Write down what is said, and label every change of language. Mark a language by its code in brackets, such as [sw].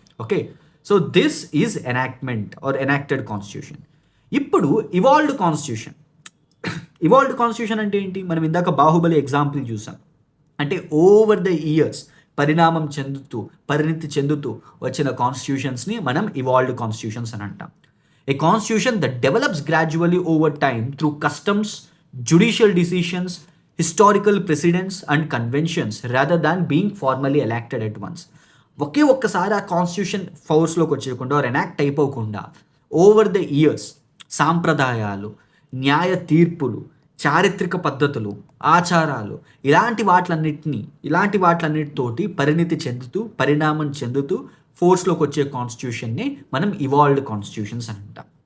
[en] Okay, so this is enactment or enacted constitution. [te] ఇప్పుడు evolved constitution. Evolved constitution అంటే ఏంటి? మనం ఇందాక బాహుబలి ఎగ్జాంపుల్ చూసాం. అంటే [en] over the years [te] పరిణామం చెందుతూ, పరిణితి చెందుతూ వచ్చిన కాన్స్టిట్యూషన్స్ని మనం ఇవాల్వ్డ్ కాన్స్టిట్యూషన్స్ అని అంటాం. [en] A constitution that develops gradually over time through customs, judicial decisions, historical precedents and conventions rather than being formally elected at once. [te] ఒక్కసారి ఆ కాన్స్టిట్యూషన్ ఫోర్స్లోకి వచ్చేయకుండా ఆర్ ఎనాక్ట్ అయిపోకుండా ఓవర్ ద ఇయర్స్ సాంప్రదాయాలు, న్యాయ తీర్పులు, చారిత్రక పద్ధతులు, ఆచారాలు ఇలాంటి వాటిలన్నిటితోటి పరిణితి చెందుతూ, పరిణామం చెందుతూ ఫోర్స్లోకి వచ్చే కాన్స్టిట్యూషన్ని మనం ఇవాల్వ్డ్ కాన్స్టిట్యూషన్స్ అని అంటాం.